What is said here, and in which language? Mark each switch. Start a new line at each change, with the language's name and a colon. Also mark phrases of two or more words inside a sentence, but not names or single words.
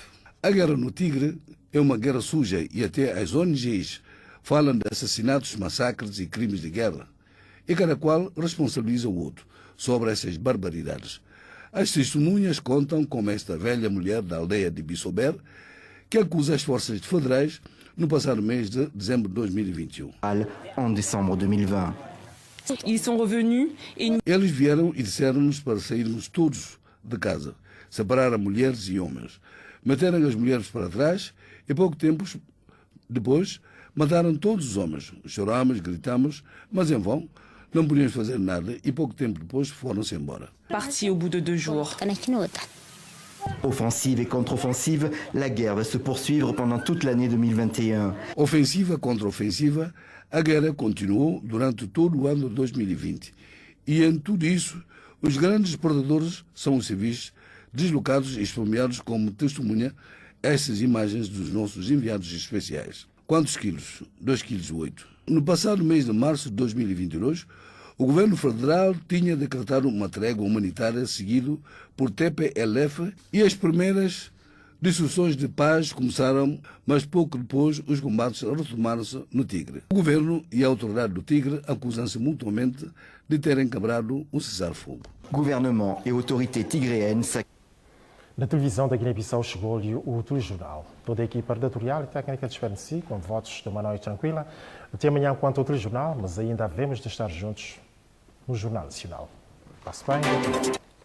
Portuguese: A guerra no Tigre é uma guerra suja e até as ONGs falam de assassinatos, massacres e crimes de guerra. E cada qual responsabiliza o outro sobre essas barbaridades. As testemunhas contam como esta velha mulher da aldeia de Bissober, que acusa as forças federais no passado mês de dezembro de 2021.
French: En décembre 2020. Ils sont revenus et...
Portuguese: Eles vieram e disseram-nos para sairmos todos de casa, separaram mulheres e homens, meteram as mulheres para trás e pouco tempo depois mataram todos os homens. Choramos, gritamos, mas em vão, não podíamos fazer nada e pouco tempo depois foram-se embora.
French: Parti au bout de 2 jours. Offensive et contre-offensive, la guerre va se poursuivre pendant toute l'année 2021.
Portuguese: Ofensiva contra ofensiva, a guerra continuou durante todo o ano de 2020. E em tudo isso, os grandes perdedores são os civis deslocados e esfomeados, como testemunha essas imagens dos nossos enviados especiais. Quantos quilos? 2,8 kg. No passado mês de março de 2022, o governo federal tinha decretado uma trégua humanitária seguido por TPLF e as primeiras discussões de paz começaram, mas pouco depois os combates retomaram-se no Tigre. O governo e a autoridade do Tigre acusam-se mutuamente de terem quebrado o cessar-fogo.
French: Gouvernement et autorités tigréennes.
Portuguese: Na televisão da Guiné-Bissau chegou-lhe o telejornal. Toda a equipa redatorial e técnica despede de si com votos de uma noite tranquila. Até amanhã quanto ao telejornal, mas ainda havemos de estar juntos no Jornal Nacional. Passe bem.